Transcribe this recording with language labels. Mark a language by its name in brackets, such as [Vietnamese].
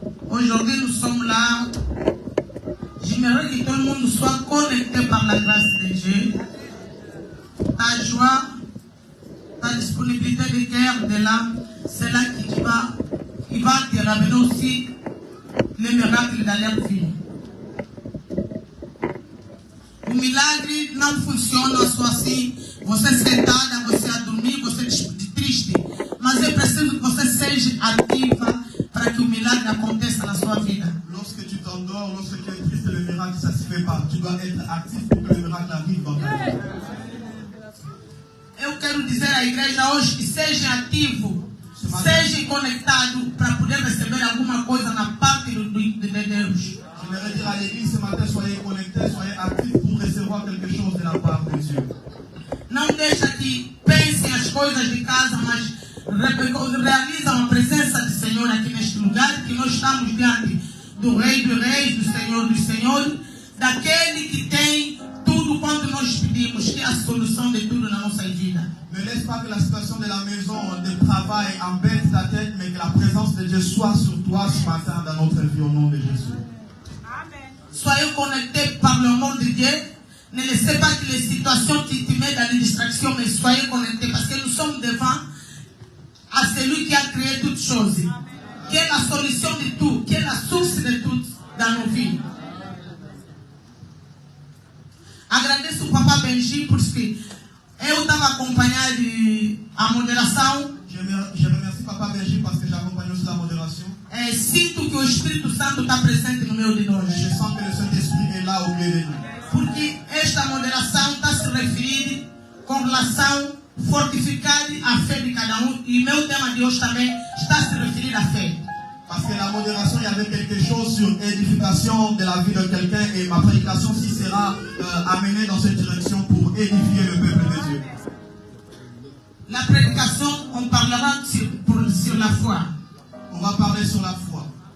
[French] Aujourd'hui, nous sommes là. J'aimerais que tout le monde soit connecté par la grâce de Dieu. Ta joie, ta disponibilité de cœur, de l'âme, c'est là qui va te ramener aussi les miracles dans leur vie. [Portuguese] O milagre não funciona só assim, você sentada, você a dormir, você triste. Mas é preciso que você seja ativa para que o milagre aconteça na sua vida. [French] Lorsque tu t'endors, lorsque tu es triste, le miracle, ça se fait pas. Tu dois être actif pour que le miracle arrive dans ta vie. [Portuguese] Eu quero dizer à igreja hoje que seja ativo, seja conectado para poder receber alguma coisa na parte de Deus. [French] J'aimerais dire à l'église ce matin, soyez connectés, soyez actifs pour recevoir quelque chose de la part de Dieu. [Portuguese] Não deixa que pensem as coisas de casa, mas realizam a presença do Senhor aqui neste lugar, que nós estamos diante do Rei dos Reis, do Senhor dos Senhores, daquele que tem tudo quanto nós pedimos, que é a solução de tudo na nossa vida. [French] Ne laisse pas que la situation de la maison, de travail embête ta tête, mais que la présence de Dieu soit sur toi ce matin dans notre vie au nom de Jésus. Soyez connectés par l'amour de Dieu. Ne laissez pas que les situations qui te mettent dans les distractions, mais soyez connectés parce que nous sommes devant à celui qui a créé toutes choses, qui est la solution de tout, qui est la source de tout dans nos vies. [Portuguese] Agradeço o Papa Benji por isso que eu estava acompanhado a moderação. [French] Je remercie Papa Benji parce que j'accompagne aussi la modération. [Portuguese] Sinto que o Espírito Santo está presente no meio de nós. [French] Je sens que le Saint-Esprit est là au milieu de nous. [Portuguese] Porque esta moderação está se referindo com relação fortificar a fé de cada um. E meu tema de hoje também está se referindo à fé. [French] Parce que la modération, il y avait quelque chose sur édification de la vie de quelqu'un et ma prédication aussi sera amenée dans cette direction pour édifier le peuple de Dieu. La prédication, on parlera sur la foi. On va parler sur la foi.